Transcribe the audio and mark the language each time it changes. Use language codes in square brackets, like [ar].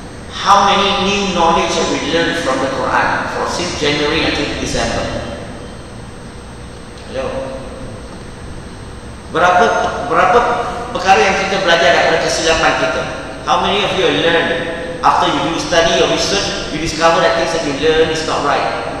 [en] How many new knowledge have we learned from the Quran since January until December? Hello. [ms] Berapa perkara yang kita belajar daripada kesilapan kita? [en] How many of you learn after you do study or research, you discover that things that you learn is not right?